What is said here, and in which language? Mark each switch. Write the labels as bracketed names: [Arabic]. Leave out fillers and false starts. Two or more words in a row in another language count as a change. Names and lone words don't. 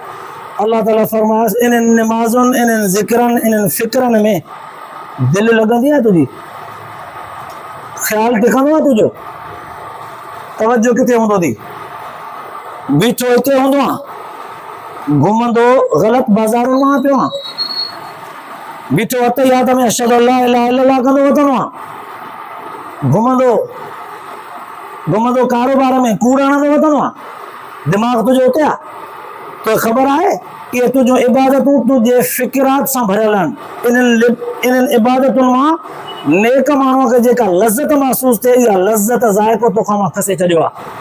[Sindhi] अल्लाह ताला फरमायसि, इन्हनि नमाज़ुनि, इन्हनि ज़िक्रनि, इन्हनि फ़िक्रनि में दिलि लॻंदी आहे तुंहिंजी, ख़्यालु टिकंदो आहे तुंहिंजो, तवजो किथे हूंदो थी? बीठो हिते हूंदो आहे, घुमंदो ग़लति बाज़ारुनि मां पियो आहे, बीठो अतहियात में [Arabic] أشهد أن لا إله إلا الله [Sindhi] कंदो वठंदो आहे, घुमंदो कारोबार में कूड़ हणंदो वठंदो आहे, दिमाग़ तुंहिंजो हुते आहे। तो ख़बर आहे इहे तुंहिंजो इबादतूं तुंहिंजे फ़िक्रात सां भरियल आहिनि। इन्हनि इबादतुनि मां नेक माण्हूअ खे जेका लज़त महसूस थिए, इहा लज़त ज़ाइक़ो तोखां मां खसे छॾियो आहे।